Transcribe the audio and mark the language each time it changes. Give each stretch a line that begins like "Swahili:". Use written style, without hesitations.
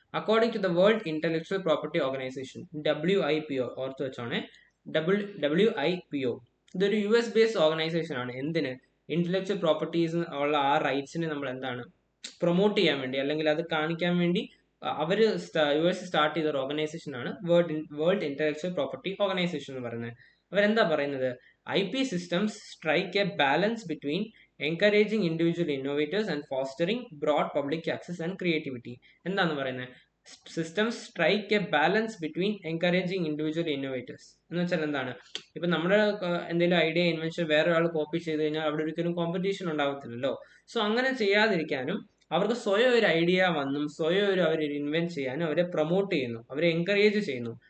English: according to
Malayalam: the world intellectual property organisation, WIPO, ഓർത്ത് വെച്ചോണേ, WIPO ഇതൊരു US based organisation ആണ്. എന്തിന്? ഇന്റലക്ച്വൽ പ്രോപ്പർട്ടീസ് ഉള്ള ആ റൈറ്റ്സിനെ നമ്മൾ എന്താണ് പ്രൊമോട്ട് ചെയ്യാൻ വേണ്ടി അല്ലെങ്കിൽ അത് കാണിക്കാൻ വേണ്ടി അവര് US സ്റ്റാർട്ട് ചെയ്ത ഒരു ഓർഗനൈസേഷൻ ആണ് വേൾഡ് ഇന്റലക്ച്വൽ പ്രോപ്പർട്ടി ഓർഗനൈസേഷൻ എന്ന് പറയുന്നത്. അവരെന്താ പറയുന്നത്?
English: IP systems strike a balance between encouraging individual innovators and fostering broad public access and creativity.
Malayalam: എന്താന്ന് പറയുന്നത്?
English: systems strike a balance between encouraging individual innovators
Malayalam: എന്ന് വെച്ചാൽ എന്താണ്? ഇപ്പൊ നമ്മുടെ എന്തെങ്കിലും ഐഡിയ ഇൻവെൻഷൻ വേറെ ഒരാൾ കോപ്പി ചെയ്ത് കഴിഞ്ഞാൽ അവിടെ ഒരിക്കലും കോമ്പറ്റീഷൻ ഉണ്ടാവത്തില്ലല്ലോ. സോ അങ്ങനെ ചെയ്യാതിരിക്കാനും അവർക്ക് സ്വയം ഒരു ഐഡിയ വന്നും സ്വയം ഒരു അവർ ഇൻവെന്റ് ചെയ്യാനും അവരെ പ്രൊമോട്ട് ചെയ്യുന്നു, അവരെ എൻകറേജ് ചെയ്യുന്നു.